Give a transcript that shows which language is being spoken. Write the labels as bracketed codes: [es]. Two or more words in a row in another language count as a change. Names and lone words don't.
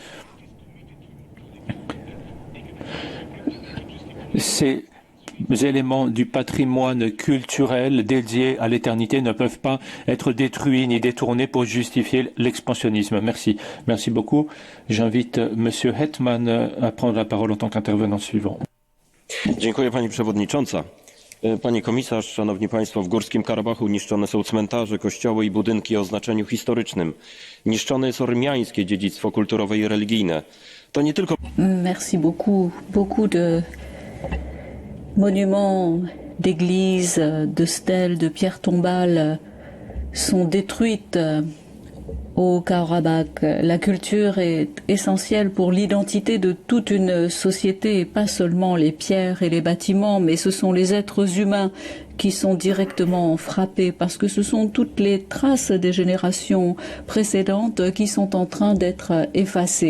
[fr] Ces éléments du patrimoine culturel dédiés à l'éternité ne peuvent pas être détruits ni détournés pour justifier l'expansionnisme. Merci. Merci beaucoup. J'invite M. Hetman à prendre la parole en tant qu'intervenant suivant. [pl] Dziękuję Pani Przewodnicząca. Pani Komisarz, Szanowni Państwo, w Górskim Karabachu niszczone są cmentarze, kościoły i budynki o znaczeniu historycznym. Niszczone jest ormiańskie dziedzictwo kulturowe i religijne. To nie tylko... [fr] Merci beaucoup. Beaucoup de monuments d'églises, de stèles, de pierres tombales sont détruites au Karabakh. La culture est essentielle pour l'identité de toute une société, pas seulement les pierres et les bâtiments, mais ce sont les êtres humains qui sont directement frappés parce que ce sont toutes les traces des générations précédentes qui sont en train d'être effacées.